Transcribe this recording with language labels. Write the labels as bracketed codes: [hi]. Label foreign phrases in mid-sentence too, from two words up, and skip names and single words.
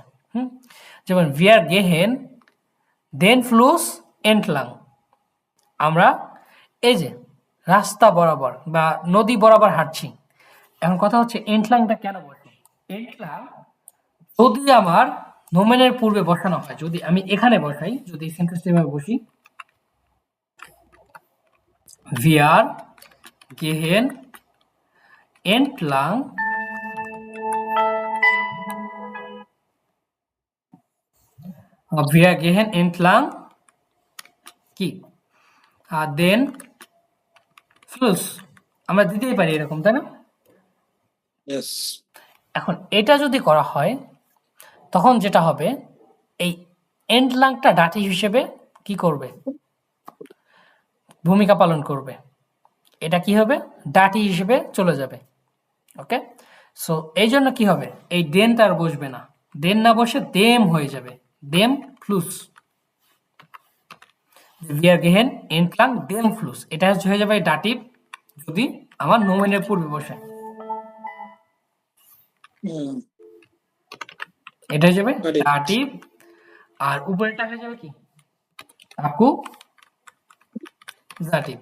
[bn] যেমন [de] wir gehen den Fluss entlang, [bn] আমরা এই যে রাস্তা বরাবর বা নদী বরাবর হাঁটছি। এখন কথা হচ্ছে এন্টলাংটা কেন বসে? এন্টলাং যদি আমার নোমেনের পূর্বে বসানো হয়, যদি আমি এখানে বসাই, যদি সেন্টেন্সটা এভাবে বসি, [de] wir gehen entlang wir gehen entlang কি den Fluss, [bn] আমরা দিতেই পারি এরকম, তাই না? Yes. এখন এটা যদি করা হয় তখন যেটা হবে, এই এন্টলাংটা ডাটি হিসেবে কি করবে, ভূমিকা পালন করবে। এটা কি হবে, ডাটি হিসেবে চলে যাবে। ওকে, সো এই জন্য কি হবে, এই দেনটা আর বসবে না, দেন না বসে দেম হয়ে যাবে, [de] dem Fluss, wir gehen entlang dem Fluss, [bn] এটা হয়ে যাবে ডাটিভ যদি আমার নোমেনের পূর্বে বসে, Hmm. এটা হয়ে যাবে [en] Got it. [bn] ডাটিভ, আর উপরেরটা হয়ে যাবে কি অ্যাকুজাটিভ।